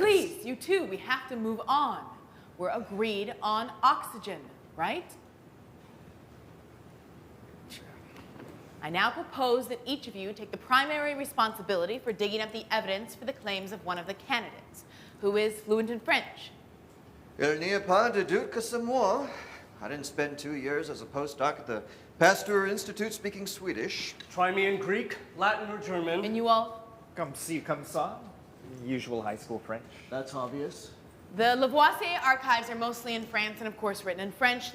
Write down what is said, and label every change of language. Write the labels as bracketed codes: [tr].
[en] Please, you two, we have to move on. We're agreed on oxygen, right? I now propose that each of you take the primary responsibility for digging up the evidence for the claims of one of the candidates, who is fluent in French. [fr] Il n'y a pas de doute que c'est moi. [en] I didn't spend 2 years as a postdoc at the Pasteur Institute speaking Swedish. Try me in Greek, Latin, or German. And you all? [fr] Comme ci, comme ça. [en] Usual high school French. That's obvious. The Lavoisier archives are mostly in France and, of course, written in French.